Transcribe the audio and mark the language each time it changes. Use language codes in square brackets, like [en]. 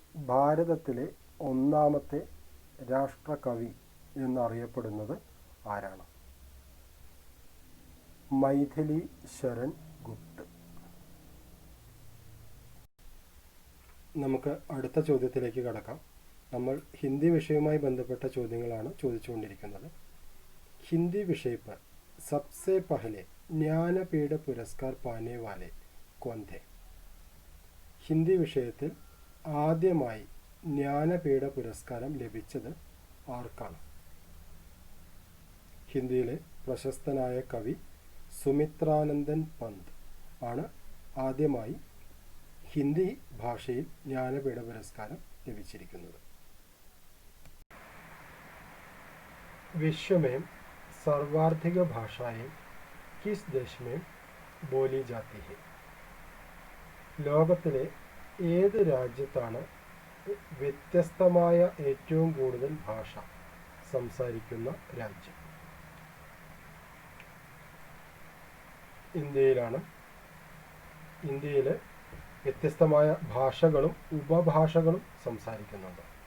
[ml] ഭാരതത്തിലെ 1ാമത്തെ രാഷ്ട്രകവി എന്നറിയപ്പെടുന്നത് ആരാണ്? മൈഥിലി ശരൺ ഗുപ്ത്. നമുക്ക് അടുത്ത ചോദ്യത്തിലേക്ക് കടക്കാം. നമ്മൾ ഹിന്ദി വിഷയവുമായി ബന്ധപ്പെട്ട ചോദ്യങ്ങളാണ് ചോദിച്ചുകൊണ്ടിരിക്കുന്നത്. [hi] ഹിന്ദി വിഷയ पर सबसे पहले ज्ञानपीठ पुरस्कार पाने वाले कौन थे? [ml] ഹിന്ദി വിഷയത്തിൽ ആദ്യമായി ജ്ഞാനപീഠ പുരസ്കാരം ലഭിച്ചത് ആർക്കാണ്? ഹിന്ദിയിലെ പ്രശസ്തനായ കവി സുമിത്രാനന്ദൻ പന്ത് ആണ് ആദ്യമായി ഹിന്ദി ഭാഷയിൽ ജ്ഞാനപീഠ പുരസ്കാരം ലഭിച്ചിരിക്കുന്നത്. [hi] विश्व में सर्वाधिक भाषाएं किस देश में बोली जाती है? [ml] ലോകത്തിലെ ഏത് രാജ്യത്താണ് വ്യത്യസ്തമായ ഏറ്റവും കൂടുതൽ ഭാഷ സംസാരിക്കുന്ന രാജ്യം? ഇന്ത്യയിലാണ്. ഇന്ത്യയിൽ വ്യത്യസ്തമായ ഭാഷകളും ഉപഭാഷകളും സംസാരിക്കുന്നുണ്ട്.